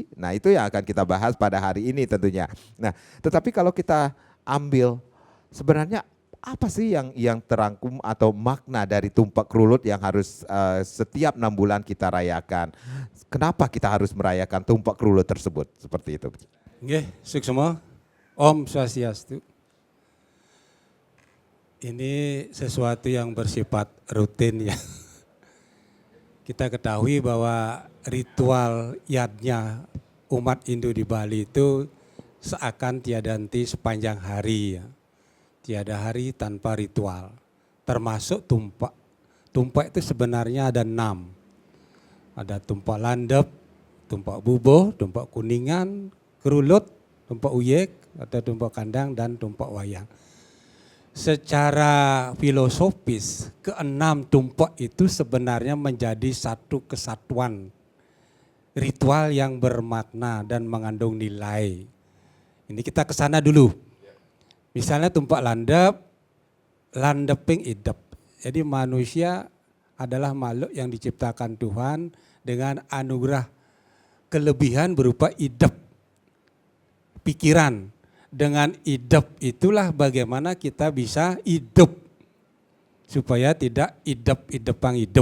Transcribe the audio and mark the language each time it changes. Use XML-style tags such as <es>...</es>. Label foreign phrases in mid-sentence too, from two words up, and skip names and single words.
<id>Nah, itu yang akan kita bahas pada hari ini tentunya. Nah, tetapi kalau kita ambil sebenarnya apa sih yang terangkum atau makna dari Tumpak Krulut yang harus setiap 6 bulan kita rayakan? Kenapa kita harus merayakan Tumpak Krulut tersebut? Seperti itu.</id> <ban>Nggih, suksema. Om Swastiastu.</ban> <id>Ini sesuatu yang bersifat rutin ya. Kita ketahui bahwa ritual yadnya umat Hindu di Bali itu seakan tiada henti sepanjang hari ya. Tiada hari tanpa ritual, termasuk tumpak. Tumpak itu sebenarnya ada 6. Ada tumpak landep, tumpak buboh, tumpak kuningan, kerulut, tumpak uyek, atau tumpak kandang, dan tumpak wayang. Secara filosofis, ke-6 tumpak itu sebenarnya menjadi satu kesatuan ritual yang bermakna dan mengandung nilai. Ini kita ke sana dulu. Misalnya</id> <ban>tumpak landeping idep.</ban> <id>Jadi manusia adalah makhluk yang diciptakan Tuhan dengan anugerah kelebihan berupa idep, pikiran. Dengan idep itulah bagaimana kita bisa hidup supaya tidak idep-idepang hidup.</id>